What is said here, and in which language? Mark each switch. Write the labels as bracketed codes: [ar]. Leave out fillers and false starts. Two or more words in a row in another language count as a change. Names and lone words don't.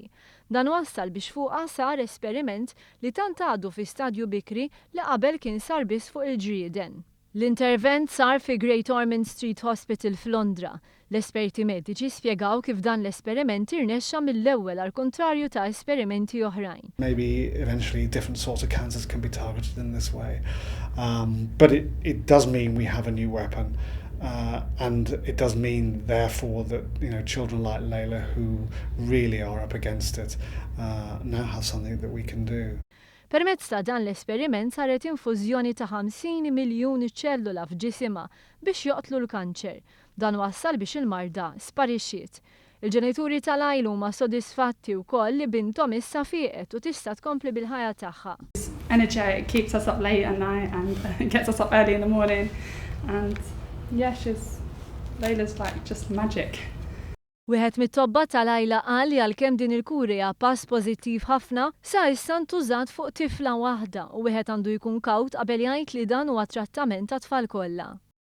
[mt] Dan wassal biex fuqha sar esperiment li tant għadu fi stadju bikri li qabel kien sar biss fuq il-ġrieden. L-intervent sar fi Great Ormond Street Hospital f'Londra. L-esperti mediċi spjegaw kif dan l-esperiment irnexxa mill-ewwel għal kontrarju ta' esperimenti oħrajn. [en] Maybe eventually different sorts of cancers can be targeted in this way. But it does mean we have a new weapon. And it does mean, therefore, that children like Layla who really are up against it now have something that we can do. [mt] Permezz ta' dan l-esperiment saret infużjoni ta' 50 miljun ċellula f'ġisimha biex joqtlu l-kanċer. Dan wassal biex il-marda sparixxiet. Il-ġenituri tal-Layla huma sodisfatti wkoll li binthom issa fieqet u tista' tkompli bil-ħajja tagħha. [en] Energetic, keeps us up late at night and gets us up early in the morning. And yeah, Layla's like just magic. [mt] Wieħed mit-tobba tal-Layla qal li għalkemm din il-kura hija pass pożittiv ħafna, sa issa ntużat fuq tifla waħda u wieħed għandu jkun kawt qabel jgħid li dan huwa trattament tat-tfal kollha.